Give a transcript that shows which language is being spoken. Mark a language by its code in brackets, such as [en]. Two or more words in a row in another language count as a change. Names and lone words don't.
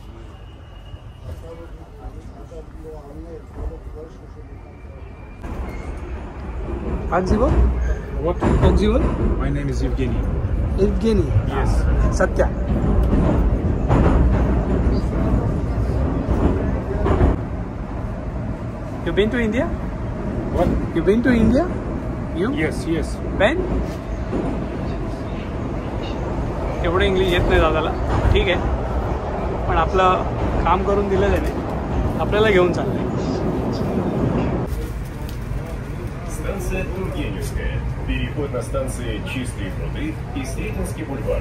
[en] Akzivo? What? Akzivo? My name is Evgeny. Evgeny? Yes. Satya. You been to India? What? You been to India? You? Yes, yes. When? [mr] एवढं इंग्लिश येत नाही दादाला. ठीक आहे पण आपलं काम करून दिलं त्याने. आपल्याला घेऊन चाललंय. [ru] станция Тургеневская. Переход на станции Чистые пруды и Сретенский бульвар.